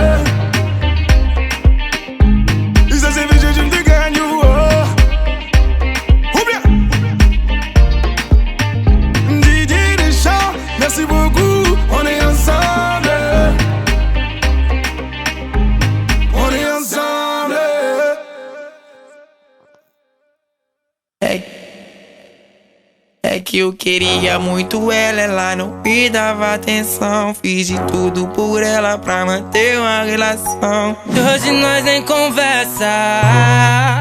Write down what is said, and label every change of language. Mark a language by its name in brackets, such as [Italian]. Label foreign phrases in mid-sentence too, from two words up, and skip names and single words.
[French] Ça c'est vrai, j'ai de gagner. Ou bien Didier Deschamps, merci beaucoup, on est ensemble. On est ensemble. [Portuguese] É que eu queria muito ela não me dava atenção. Fiz de tudo por ela pra manter uma relação. E hoje nós nem conversa.